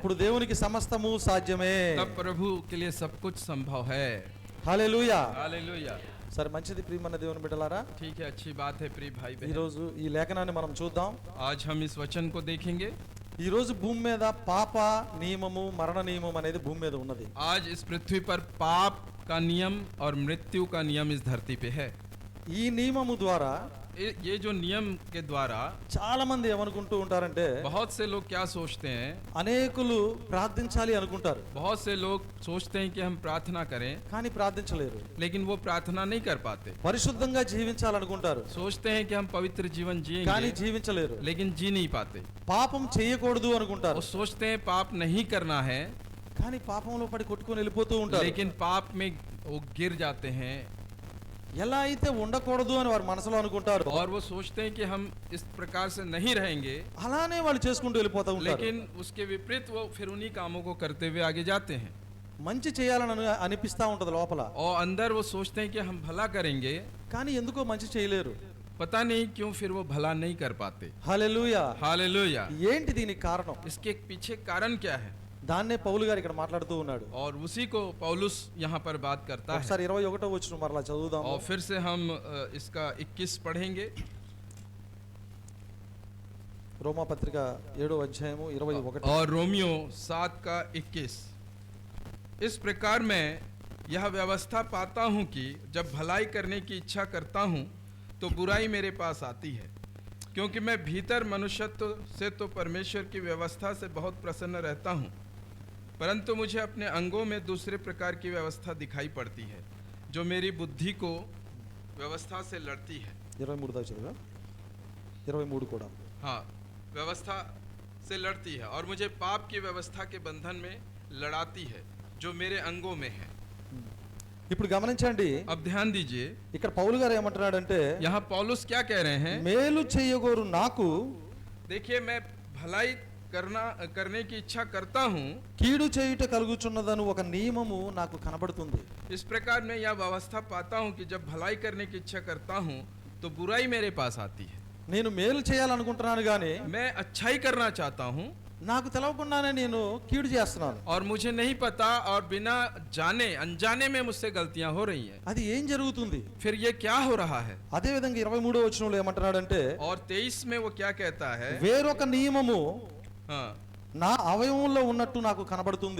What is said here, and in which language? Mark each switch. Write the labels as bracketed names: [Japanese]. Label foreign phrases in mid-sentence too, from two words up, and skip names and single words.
[Telugu] అప్పుడు దేవునికి సమస్తము సాధ్యమే. [Hindi] तब प्रभु के लिए सब कुछ संभव है। [Telugu] హల్లెలూయా. [Hindi] हालेलुया। [Telugu] సరే, మంచిది ప్రియమైన దేవుని బిడ్డలారా. [Hindi] ठीक है, अच्छी बात है प्रिय भाई [Telugu] ఈ [Hindi] बहन। [Telugu] రోజు ఈ లేఖనాన్ని మనం చూద్దాం. [Hindi] आज हम इस वचन को देखेंगे। [Telugu] ఈ రోజు భూమి మీద పాప నియమము మరణ నియమం అనేది భూమి మీద ఉన్నది. [Hindi] आज इस पृथ्वी पर पाप का नियम और मृत्यु का नियम इस धरती पे है। [Telugu] ఈ నియమము ద్వారా [Hindi] ये जो नियम के द्वारा [Telugu] చాలా మంది ఏమనుకుంటూ ఉంటారంటే [Hindi] बहुत से लोग क्या सोचते हैं, [Telugu] అనేకులు ప్రార్థించాలి అనుకుంటారు, [Hindi] बहुत से लोग सोचते हैं कि हम प्रार्थना करें, [Telugu] కానీ ప్రార్థించలేరు. [Hindi] लेकिन वो प्रार्थना नहीं कर पाते। [Telugu] పరిశుద్ధంగా జీవించాలనుకుంటారు, [Hindi] सोचते हैं कि हम पवित्र जीवन [Telugu] కానీ [Hindi] जिएंगे, [Telugu] జీవించలేరు. [Hindi] लेकिन जी नहीं पाते। [Telugu] పాపం చేయకూడదు అనుకుంటారు, [Hindi] वो सोचते हैं पाप नहीं करना है, [Telugu] కానీ పాపంలో పడి కొట్టుకొని వెళ్ళిపోతూ ఉంటారు. [Hindi] लेकिन पाप में वो गिर जाते हैं। [Telugu] ఎలా అయితే ఉండకూడదు అని వారు మనసులో అనుకుంటారు, [Hindi] और वो सोचते हैं कि हम इस प्रकार से नहीं रहेंगे, [Telugu] అలానే వాళ్ళు చేసుకుంటూ వెళ్ళిపోతూ ఉంటారు. [Hindi] लेकिन उसके विपरीत वो फिर उन्हीं कामों को करते हुए आगे जाते हैं। [Telugu] మంచి చేయాలని అనిపిస్తా ఉంటది లోపల, [Hindi] और अंदर वो सोचते हैं कि हम भला करेंगे, [Telugu] కానీ ఎందుకో మంచి చేయలేరు. [Hindi] पता नहीं क्यों फिर वो भला नहीं कर पाते। [Telugu] హల్లెలూయా. [Hindi] हालेलुया। [Telugu] ఏంటి దీనికి కారణం? [Hindi] इसके पीछे कारण क्या है? [Telugu] దాన్నే పౌలు గారు ఇక్కడ మాట్లాడుతూ ఉన్నాడు. [Hindi] और उसी को पौलुस यहाँ पर बात करता है। [Telugu] ఒకసారి 21వ వచనం మరలా చదువుదాం. [Hindi] और फिर से हम इसका 21 पढ़ेंगे। [Telugu] రోమా పత్రిక 7వ అధ్యాయము 21. [Hindi] और रोमियो 7 का 21। इस प्रकार मैं यह व्यवस्था पाता हूँ कि जब भलाई करने की इच्छा करता हूँ तो बुराई मेरे पास आती है, क्योंकि मैं भीतर मनुष्यत्व से तो परमेश्वर की व्यवस्था से बहुत प्रसन्न रहता हूँ, परंतु मुझे अपने अंगों में दूसरे प्रकार की व्यवस्था दिखाई पड़ती है, जो मेरी बुद्धि को व्यवस्था से लड़ती है। [Telugu] 23 దాకా చదువుగా. 23 కూడా. [Hindi] हाँ, व्यवस्था से लड़ती है और मुझे पाप की व्यवस्था के बंधन में लड़ाती है, जो मेरे अंगों में है। [Telugu] ఇప్పుడు गमनिంచండి, [Hindi] अब ध्यान दीजिए, [Telugu] ఇక్కడ పౌలు గారు ఏమంటున్నాడంటే [Hindi] यहाँ पौलुस क्या कह रहे हैं। [Telugu] మేలు చేయగోరు నాకు [Hindi] देखिए, मैं भलाई करने की इच्छा करता हूँ, [Telugu] కీడు చేయుట కలుగుచున్నదను ఒక నియమము నాకు కనబడుతుంది. [Hindi] इस प्रकार मैं यह व्यवस्था पाता हूँ कि जब भलाई करने की इच्छा करता हूँ तो बुराई मेरे पास आती है। [Telugu] నేను మేలు చేయాలనుకుంటున్నాను కానీ [Hindi] मैं अच्छाई करना चाहता हूँ [Telugu] నాకు తెలవకుండానే నేను కీడు చేస్తున్నాను. [Hindi] और मुझे नहीं पता और बिना जाने अनजाने में मुझसे गलतियां हो रही हैं। [Telugu] అది ఏం జరుగుతుంది? [Hindi] फिर ये क्या हो रहा है? [Telugu] అదే విధంగా 23వ వచనంలో ఏమంటున్నాడంటే [Hindi] और 23 में वो क्या कहता है। [Telugu] వేరొక నియమము [Hindi] हाँ, [Telugu] నా అవయవంలో ఉన్నట్టు నాకు కనబడుతుంది.